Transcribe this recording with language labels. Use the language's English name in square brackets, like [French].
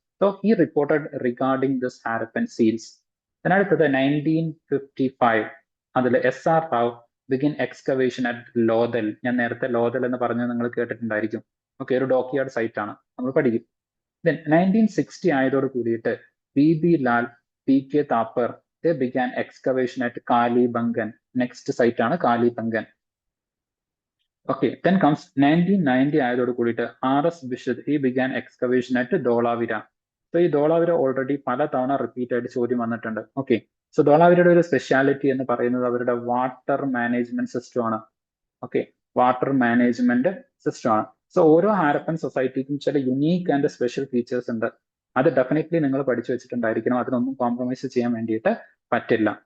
[English] So he reported regarding this Harappan seals. [Malayalam] അതിനടുത്തത് 1955 അതിൽ [English] SR Rao begin excavation at Lothal. [Malayalam] ഞാൻ നേരത്തെ ലോഥൽ എന്ന് പറഞ്ഞത് നിങ്ങൾ കേട്ടിട്ടുണ്ടായിരിക്കും. ഓക്കെ, ഒരു ഡോക്യാർഡ് സൈറ്റ് ആണ്, നമ്മൾ പഠിക്കും. ദെൻ 1960 ആയതോട് കൂടിയിട്ട് BB Lal, PK Thapar, [English] they began excavation at Kalibangan. Next site ആണ് Kalibangan. Okay, then comes 1990 [Malayalam] ആയതോട് കൂടിയിട്ട് [English] RS Bishad, he began excavation at Dholavira. [Malayalam] So ഈ ധോളാവിര ഓൾറെഡി പല തവണ റിപ്പീറ്റ് ആയിട്ട് ചോദ്യം വന്നിട്ടുണ്ട്. ഓക്കെ, സോ ധോളാവിരയുടെ ഒരു സ്പെഷ്യാലിറ്റി എന്ന് പറയുന്നത് അവരുടെ വാട്ടർ മാനേജ്മെന്റ് സിസ്റ്റം ആണ്. ഓക്കെ, വാട്ടർ മാനേജ്മെന്റ് സിസ്റ്റം ആണ്. സോ ഓരോ ഹാരപ്പൻ സൊസൈറ്റിക്കും ചില യുണീക്ക് ആൻഡ് സ്പെഷ്യൽ ഫീച്ചേഴ്സ് ഉണ്ട്. അത് ഡെഫിനറ്റ്ലി നിങ്ങൾ പഠിച്ചു വെച്ചിട്ടുണ്ടായിരിക്കണം. അതിനൊന്നും കോംപ്രമൈസ് ചെയ്യാൻ വേണ്ടിയിട്ട് പറ്റില്ല.